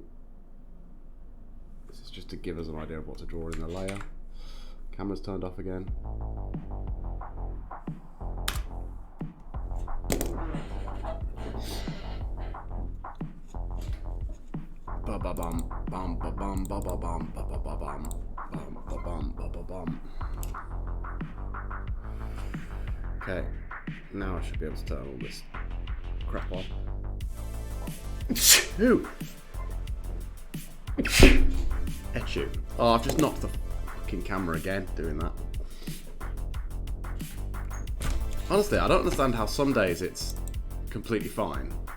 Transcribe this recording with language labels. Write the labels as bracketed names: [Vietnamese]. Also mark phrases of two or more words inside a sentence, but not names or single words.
[English] This is just to give us an idea of what to draw in the layer. Camera's turned off again. Ba ba bum bum ba bum ba ba bum ba ba ba bum bum ba bum ba ba bum. Okay, now I should be able to turn all this crap on. Etchu. Oh, I've just knocked the fucking camera again doing that. Honestly, I don't understand how some days it's completely fine.